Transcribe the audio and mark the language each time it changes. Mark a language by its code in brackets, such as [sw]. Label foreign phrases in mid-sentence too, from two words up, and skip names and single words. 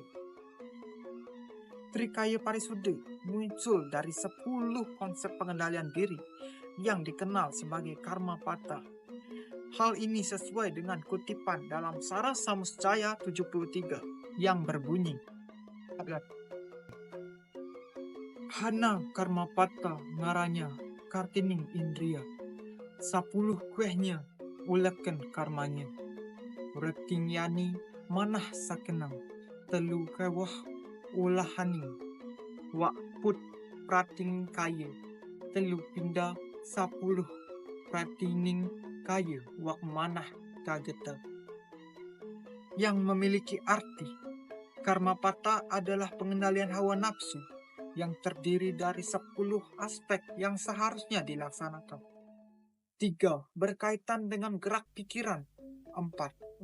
[id] Trikaya Parisuddha muncul dari 10 konsep pengendalian diri yang dikenal sebagai karma pata. Hal ini sesuai dengan kutipan dalam Sara Samuscaya 73 yang berbunyi, [kaw] Hana karma pata ngaranya kartining indria, 10 kuehnya uleken karmanya, reting yani manah sakenang, telu kewah ulahaning, wak put prating kaya, telu pindah 10 pratining kaya wak manah kageta. [id] Yang memiliki arti, karma pata adalah pengendalian hawa nafsu yang terdiri dari 10 aspek yang seharusnya dilaksanakan. 3. Berkaitan dengan gerak pikiran. 4.